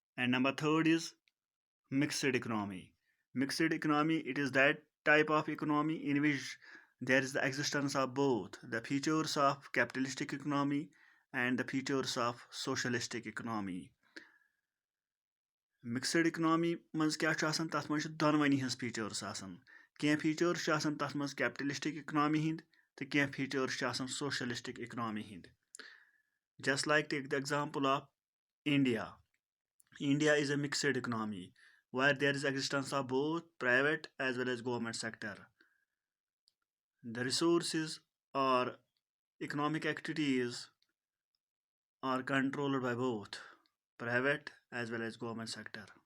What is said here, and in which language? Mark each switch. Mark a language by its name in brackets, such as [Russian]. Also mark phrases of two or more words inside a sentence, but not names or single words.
[English] And number third is mixed economy. Mixed economy, it is that type of economy in which there is the existence of both the features of capitalistic economy and the features of socialistic economy. Mixed economy [Kashmiri] منز کیا چھُ آسان تَتھ منز دۄنوٲنۍ ہِنز features آسان. کیا features چھُ آسان تَتھ منز [English] capitalistic economy [Kashmiri] ہِنز تہٕ کیا features چھُ آسان [English] socialistic economy [Kashmiri] ہِنز. [English] Just like take the example of India. India is a mixed economy where there is existence of both private as well as government sector. The resources or economic activities are controlled by both private as well as government sector.